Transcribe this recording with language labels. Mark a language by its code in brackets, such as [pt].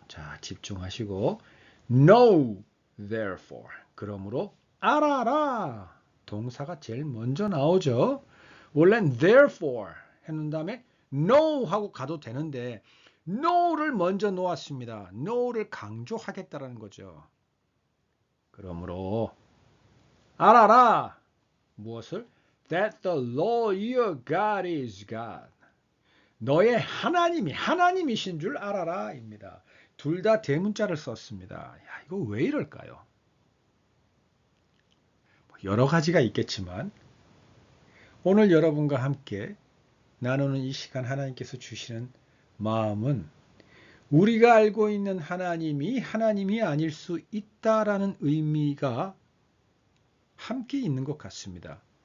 [ko] 자, 집중하시고 [en] Know therefore, [ko] 그러므로 알아라. 동사가 제일 먼저 나오죠. 원래는 therefore 해놓은 다음에 know 하고 가도 되는데 know를 먼저 놓았습니다. know를 강조하겠다라는 거죠. 그러므로 알아라. 무엇을? [en] That the Lord your God is God. [ko] 너의 하나님이 하나님이신 줄 알아라 입니다. 둘 다 대문자를 썼습니다. 야, 이거 왜 이럴까요? 여러 가지가 있겠지만 오늘 여러분과 함께 나누는 이 시간 하나님께서 주시는 마음은 우리가 알고 있는 하나님이 아닐 수 있다라는 의미가 함께 있는 것 같습니다.